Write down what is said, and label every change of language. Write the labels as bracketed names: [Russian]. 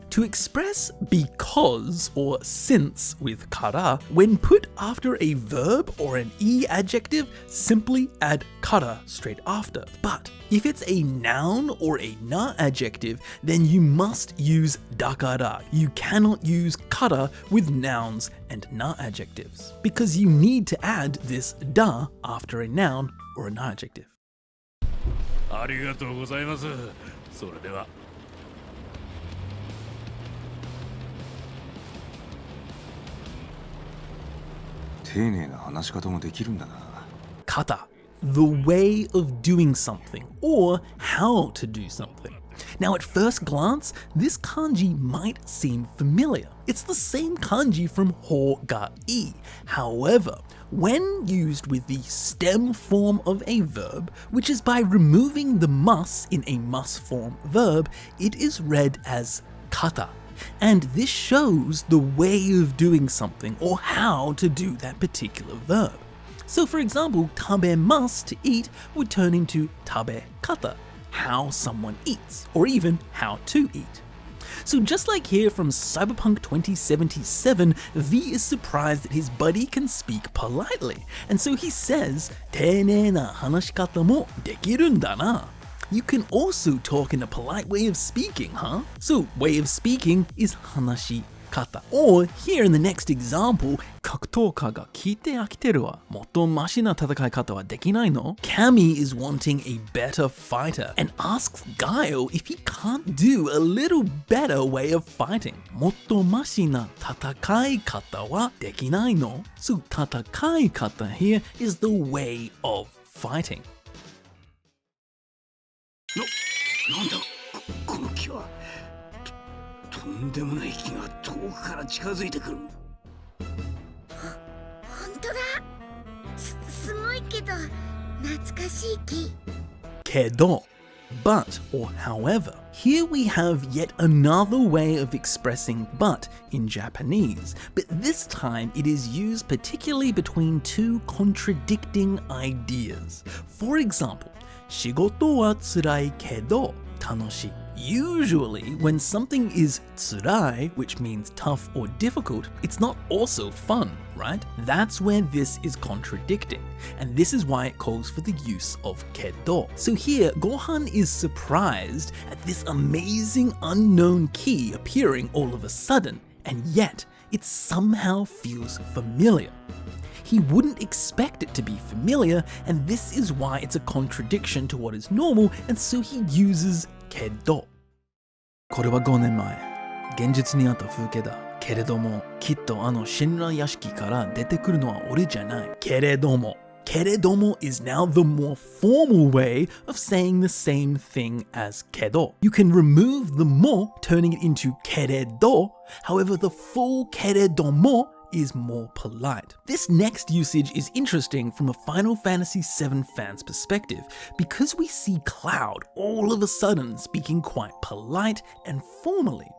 [English] To express because or since with kara, when put after a verb or an adjective, simply add kara straight after. But if it's a noun or a na adjective, then you must use dakara. You cannot use kara with nouns and na adjectives, because you need to add this da after a noun or a na adjective. [Japanese] ありがとうございます。それでは。丁寧な話し方もできるんだな。 [English] Kata, the way of doing something or how to do something. Now at first glance, this kanji might seem familiar. It's the same kanji from ho ga I. However, when used with the stem form of a verb, which is by removing the mus in a mus form verb, it is read as kata. And this shows the way of doing something or how to do that particular verb. So for example, tabemasu to eat would turn into tabekata, how someone eats, or even how to eat. So just like here from Cyberpunk 2077, V is surprised that his buddy can speak politely, and so he says, [Japanese] 丁寧な話し方もできるんだな. [English] You can also talk in a polite way of speaking, huh? So way of speaking is hanashikata. Or here in the next example, [Japanese] 格闘家が聞いて飽きてるわ。もっとマシな戦い方はできないの? [English] Cammy is wanting a better fighter and asks Guile if he can't do a little better way of fighting. [Japanese] もっとマシな戦い方はできないの? [English] So 戦い方 here is the way of fighting. [Japanese] なんだこの木は。とんでもない木が遠くから近づいてくる。本当だ。すごいけど懐かしい木。 [English] けど but or however. Here we have yet another way of expressing but in Japanese, but this time it is used particularly between two contradicting ideas. For example, [Japanese] 仕事は辛いけど楽しい. [English] Usually, when something is tsurai, which means tough or difficult, it's not also fun, right? That's where this is contradicting, and this is why it calls for the use of kedo. So here, Gohan is surprised at this amazing unknown key appearing all of a sudden, and yet it somehow feels familiar. He wouldn't expect it to be familiar, and this is why it's a contradiction to what is normal, and so he uses kedo. [Japanese] これは5年前、現実にあった風景だ。けれども、きっとあの神羅屋敷から出てくるのは俺じゃない。けれども。 [English] Keredomo is now the more formal way of saying the same thing as kedo. You can remove the mo, turning it into keredo. However, the full keredomo is more polite. This next usage is interesting from a Final Fantasy VII fan's perspective, because we see Cloud all of a sudden speaking quite polite and formally.